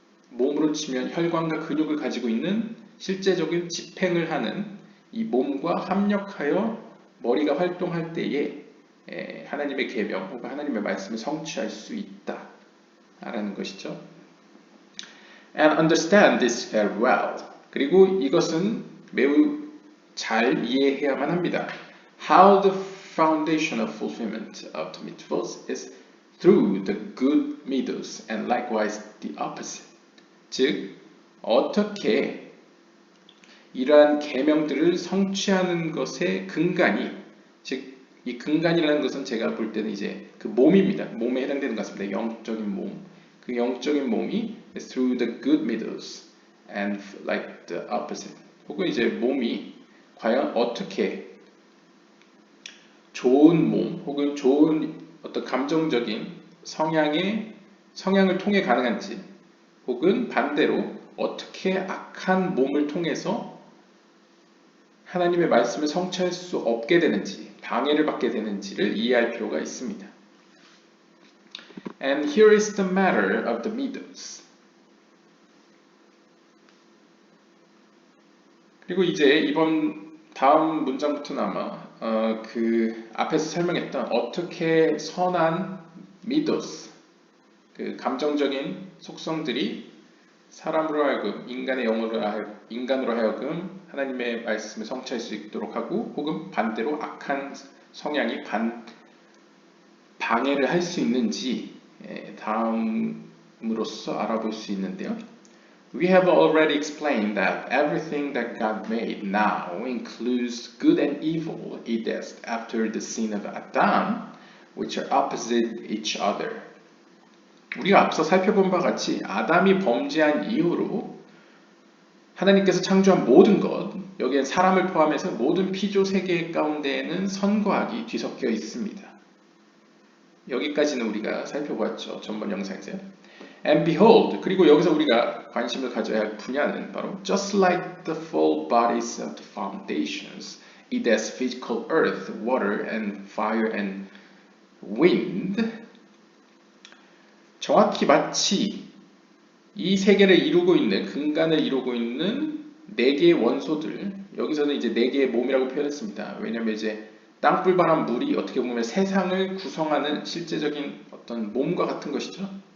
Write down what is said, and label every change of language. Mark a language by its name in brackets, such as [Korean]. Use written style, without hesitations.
[Korean] 몸으로 치면 혈관과 근육을 가지고 있는 실제적인 집행을 하는 이 몸과 합력하여 머리가 활동할 때에 하나님의 계명 혹은 하나님의 말씀을 성취할 수 있다 라는 것이죠. [English] And understand this very well. [Korean] 그리고 이것은 매우 잘 이해해야만 합니다. [English] How the foundation of fulfillment of the mitzvot is through the good middles and likewise the opposite. [Korean] 즉 어떻게 이러한 계명들을 성취하는 것의 근간이 즉 이 근간이라는 것은 제가 볼 때는 이제 그 몸입니다. 몸에 해당되는 것 같습니다. 영적인 몸. 그 영적인 몸이 [English] is through the good middles and like the opposite. [Korean] 혹은 이제 몸이 과연 어떻게 좋은 몸 혹은 좋은 어떤 감정적인 성향을 통해 가능한지 혹은 반대로 어떻게 악한 몸을 통해서 하나님의 말씀을 성취할 수 없게 되는지 방해를 받게 되는지를 이해할 필요가 있습니다. [English] And here is the matter of the middles. [Korean] 그리고 이제 다음 문장부터는 아마 그 앞에서 설명했던 어떻게 선한 middles 그 감정적인 속성들이 사람으로 하여금 인간으로 하여금 하나님의 말씀을 성취할 수 있도록 하고 혹은 반대로 악한 성향이 방해를 할 수 있는지 다음으로써 알아볼 수 있는데요. [English] We have already explained that everything that God made now includes good and evil edest after the sin of Adam, which are opposite each other. [Korean] 우리가 앞서 살펴본 바와 같이 아담이 범죄한 이후로 하나님께서 창조한 모든 것, 여기엔 사람을 포함해서 모든 피조 세계 가운데에는 선과 악이 뒤섞여 있습니다. 여기까지는 우리가 살펴보았죠. 전번 영상에서요. [English] And behold, [Korean] 그리고 여기서 우리가 관심을 가져야 할 분야는 바로 [English] just like the full bodies of the foundations, it has physical earth, water, and fire and wind. [Korean] 정확히 마치 이 세계를 이루고 있는 근간을 이루고 있는 네 개의 원소들 여기서는 이제 네 개의 몸이라고 표현했습니다. 왜냐하면 이제 땅불 바람 물이 어떻게 보면 세상을 구성하는 실제적인 어떤 몸과 같은 것이죠.